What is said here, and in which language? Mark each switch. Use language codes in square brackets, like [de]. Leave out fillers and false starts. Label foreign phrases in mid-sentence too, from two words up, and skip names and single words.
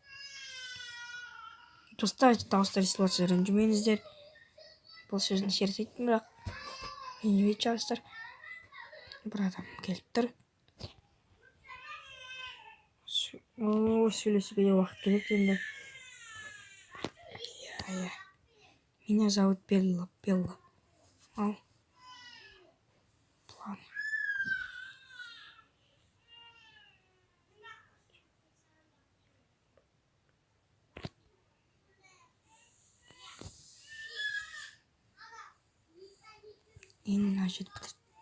[kk] Достар, дауыстар естіліп жатса ренжімеңіздер. Бұл сөзін шертетін, бірақ ренжімейді жастар. Бір адам келіп тұр. Сөйлесуге де уақыт керек енді. Иә. [ru] Меня зовут Белла. [kk] Ал. План. Мына жетіп кетті.